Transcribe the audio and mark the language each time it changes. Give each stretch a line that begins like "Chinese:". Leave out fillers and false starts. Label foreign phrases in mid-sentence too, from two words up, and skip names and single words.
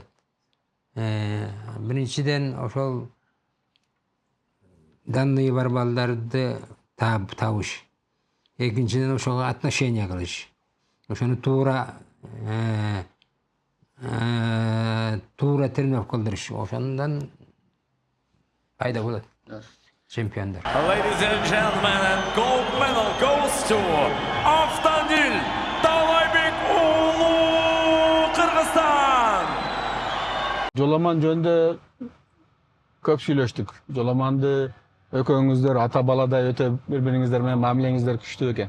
Kyrgyz: Биринчиден ошол данный бар балдарды табыш. Экинчиден ошого отношение кылыш. Ошону туура тренировка кылдырыш. Ошондон пайда болот. Чемпиондор.
English: Ladies and gentlemen, and gold medal goes to Автандил Талайбек уулу Кыргызстан.
Kyrgyz: Жоламан жөнүндө көп сүйлөштүк. Жоламанды экөөңүздөр ата баладай өтө бири-бириңиздер менен мамилеңиздер күчтүү экен.